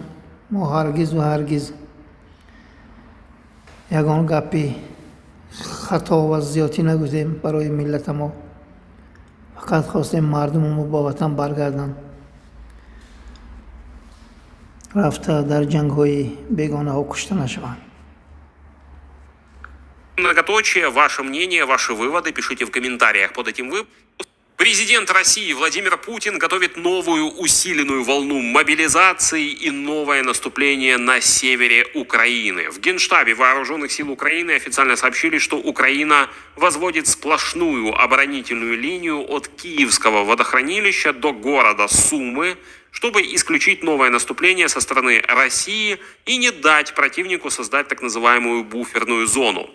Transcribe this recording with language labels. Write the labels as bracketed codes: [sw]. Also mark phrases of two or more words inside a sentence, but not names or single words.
[fa] ما هرگز و هرگز یگان گپی خطا و زیادی نگفتیم برای ملت ما. فقط خواستیم مردم ما با وطن برگردن. رفته در جنگ های بیگانه ها کشته نشوند. [ru] Многоточие, ваше мнение, ваши выводы пишите в комментариях под этим выпуском. Президент России Владимир Путин готовит новую усиленную волну мобилизации и новое наступление на севере Украины. В Генштабе Вооруженных сил Украины официально сообщили, что Украина возводит сплошную оборонительную линию от Киевского водохранилища до города Сумы, чтобы исключить новое наступление со стороны России и не дать противнику создать так называемую буферную зону.